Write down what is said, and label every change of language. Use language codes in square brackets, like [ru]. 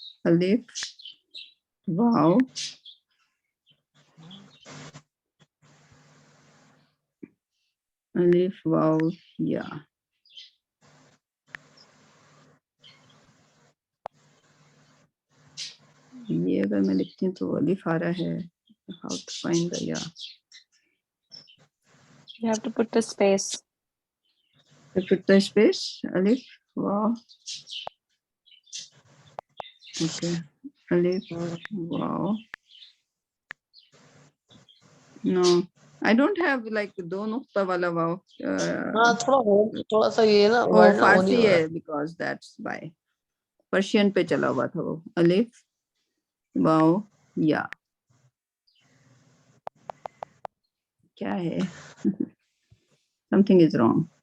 [ur] الف واو الف واو یا. یہ اگر میں لکھتی ہوں تو الف آ رہا ہے. [en] How to find the ya? You have to put the space. I put the space. Alif. Wow. Okay. Alif. Wow. No, I don't have like [ur] دو نقطہ والا [en] wow. [ur] ہاں تھوڑا سا یہ نا وہ فارسی ہے [en] because that's why. [ur] پرشین پہ چلا ہوا تھا وہ. الف واو یا کیا ہے, [en] something is wrong.